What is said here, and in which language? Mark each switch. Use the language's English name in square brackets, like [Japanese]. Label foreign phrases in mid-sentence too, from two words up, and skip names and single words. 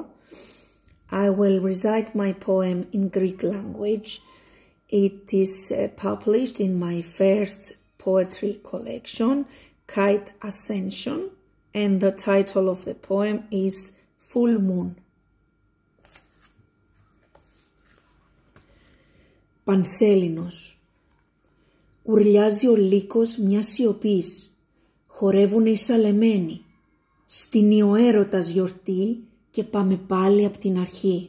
[English] I will recite my poem in Greek language. It is published in my first poetry collection, Kite Ascension, and the title of the poem is Full Moon. [Greek] Πανσέλινος. Ουρλιάζει ο λύκος μιας σιωπής, χορεύουνε οι σαλεμένοι, στην ο έρωτας γιορτή και πάμε πάλι απ' την αρχή.